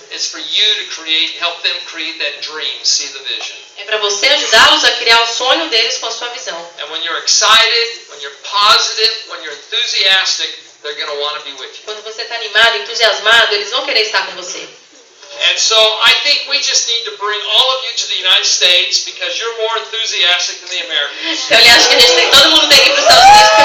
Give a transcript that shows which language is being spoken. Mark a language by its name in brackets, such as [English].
[English] It's for you to help them create that dream, see the vision. [Portuguese] É para você ajudá-los a criar o sonho deles com a sua visão. [English] And when you're excited, when you're positive, when you're enthusiastic, they're going to want to be with you. [Portuguese] Quando você está animado, entusiasmado, eles vão querer estar com você. [English] And so I think we just need to bring all of you to the United States because you're more enthusiastic than the Americans. [Portuguese] Então ele acha que todo mundo tem que ir para os Estados